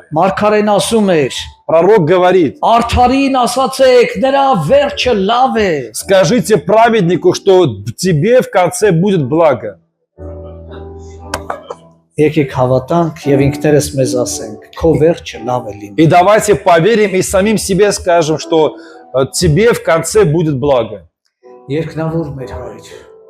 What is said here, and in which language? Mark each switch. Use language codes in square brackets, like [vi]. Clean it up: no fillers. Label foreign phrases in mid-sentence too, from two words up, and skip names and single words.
[hy] Մարգարեն ասում էր. [ru] Пророк говорит: [hy] Արթարին ասացեք, նրա վերջը լավ է։ [ru] скажите праведнику, что тебе в конце будет благо. [hy] Եկեք հավատանք եւ ինքներս մեզ ասենք, քո վերջը լավ է լինի։ [ru] И давайте поверим и самим себе скажем, что тебе в конце будет благо. [hy] Երկնավոր մեր Հայր,